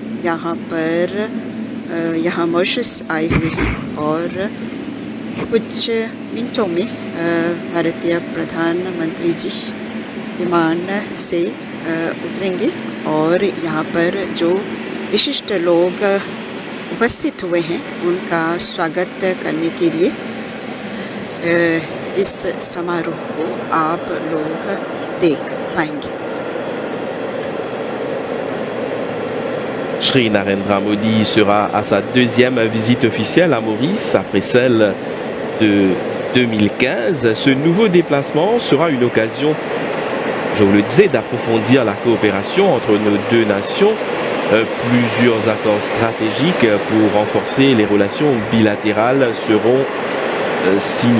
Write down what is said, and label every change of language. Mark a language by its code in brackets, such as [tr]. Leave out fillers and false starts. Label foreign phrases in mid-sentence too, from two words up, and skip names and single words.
[hi] यहाँ मॉरिशस आए हुए हैं और कुछ मिनटों में भारतीय प्रधानमंत्री जी विमान से उतरेंगे और यहाँ पर जो विशिष्ट लोग उपस्थित हुए हैं उनका स्वागत करने के लिए इस समारोह को आप लोग देख पाएंगे। [fr] Shri Narendra Modi sera à sa deuxième visite officielle à Maurice après celle de 2015. Ce nouveau déplacement sera une occasion, je vous le disais, d'approfondir la coopération entre nos deux nations. Plusieurs accords stratégiques pour renforcer les relations bilatérales seront signés.